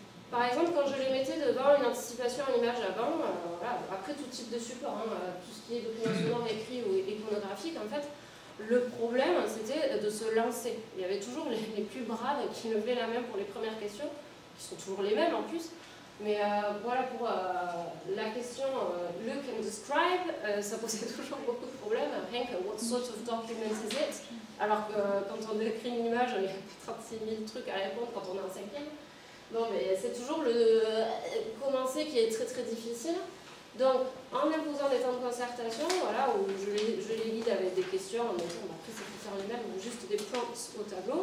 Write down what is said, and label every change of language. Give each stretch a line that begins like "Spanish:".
French: Par exemple, quand je les mettais devant une anticipation en image avant, voilà, après tout type de support, hein, tout ce qui est document sonore, écrit ou iconographique, en fait, le problème c'était de se lancer. Il y avait toujours les plus braves qui levaient la main pour les premières questions, qui sont toujours les mêmes en plus. Mais voilà pour la question
English: look and describe,
French: ça posait toujours beaucoup de problèmes. Rien que
English: what sort of document is it?
French: Alors que quand on décrit une image, il y a 36 000 trucs à répondre quand on est en 5e. Bon, mais c'est toujours le commencer qui est très très difficile. Donc, en imposant des temps de concertation, voilà, où je les guide avec des questions, en mettant, après c'est pour faire lui-même, juste des points au tableau.